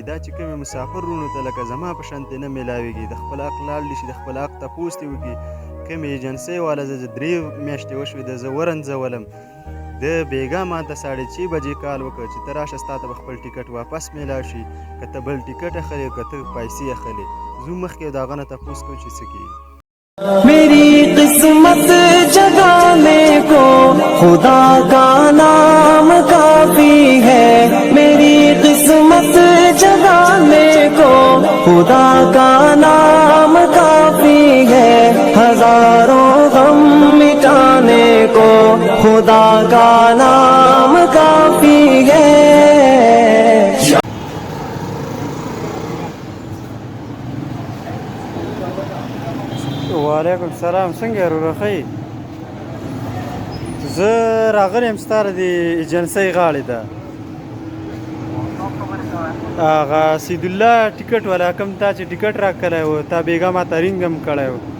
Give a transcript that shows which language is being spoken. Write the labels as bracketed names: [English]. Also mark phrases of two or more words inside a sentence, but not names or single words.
[Pashto] دا چې کومې مسافر وروڼو ته لکه زما په شانتې نه میلاویږي، د خپل حق لاړ شي، د خپل حق تپوس دې وکړي. کومې ایجنسۍ والا زه 3 میاشتې وشوې د زه ورنځولم، د بېګا ما ته 6:30 بجې کال وکړ چې ته راشه ستا ته به خپل ټکټ واپس میلاو شي، که ته بل ټکټ اخلې او که ته پیسې اخلې. ځو مخکې د هغه نه تپوس کوو چې څه کېږي. [Urdu] میری قسمت جگانے کو خدا کا نام کافی ہے. میری قسمت جگانے کو خدا کا نام کافی ہے. ہزاروں غم مٹانے کو خدا کا نام کافی ہے. [Pashto] وعلیکم سلام. څنګه یې رورخی؟ زه راغلی یم ستا د ایجنسۍ غاړې ته. هغه سیدالله ټکټ والا کوم تا چې ټکټ راکړی و، تا بېګا ما ته رینګ هم کړی و.